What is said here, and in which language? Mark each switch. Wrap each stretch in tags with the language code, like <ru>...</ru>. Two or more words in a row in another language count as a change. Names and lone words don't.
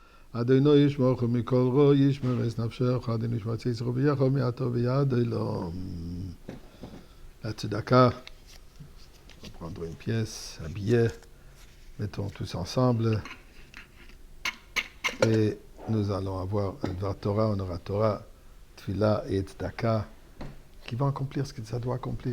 <he>אדני ישמרך מכל רע, ישמר את נפשך, אדני ישמר צאתך ובואך מעתה ועד עולם.</he> <fr>La tzedaka, on va prendre une pièce, un billet, mettons tous ensemble, et nous allons avoir un</fr> <he>דבר תורה,</he> <fr>un</fr> <he>אורה תורה,</he> <fr>Tfila et Tzedaka, qui vont accomplir ce que ça doit accomplir.</fr>